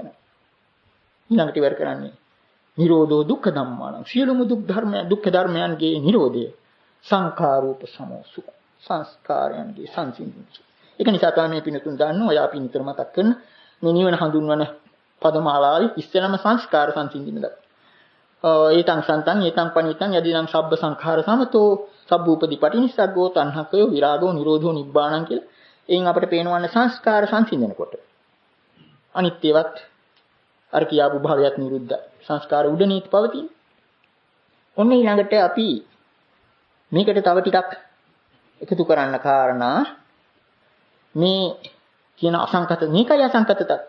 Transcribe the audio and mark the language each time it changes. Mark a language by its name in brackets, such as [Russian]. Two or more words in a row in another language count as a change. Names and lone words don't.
[Sinhala] ඊළඟට ඉවර කරන්නේ [Pali] නිරෝධෝ දුක්ඛ ධම්මාණං. [Sinhala] සියලුම දුක්ඛ ධර්මයන්ගේ නිරෝධය [Pali] සංඛාරූප සමෝ සුඛ. [Sinhala] සංස්කාරයන්ගේ සංසිඳීම. ඒක නිසා තමයි මේ පිනතුන් දන්නවා. ඔය අපි නිතර මතක් කරන මේ නිවන හඳුන්වන පදමාලාවේ ඉස්සෙල්ලාම සංස්කාර සංසිඳීම දක්වනවා. [Pali] ඒතං සන්තං ඒතං පනිතං යදිදං සබ්බ සංඛාර සමතෝ සබ්බූපදී පටිනිස්සග්ගෝ තණ්හකයෝ විරාගෝ නිරෝධෝ නිබ්බාණං කියලා. [Sinhala] එයින් අපිට පේනවන්නේ සංස්කාර සංසිඳනකොට අනිත්‍යවත් අර කියාපු භාවයත් නිරුද්ධ සංස්කාර උඩනීත පවතින. ඔන්න ඊළඟට අපි මේකට තව ටිකක් එකතු කරන්න කාරණා මේ කියන අසංකත මේකයි අසංකත தත්ත්වය.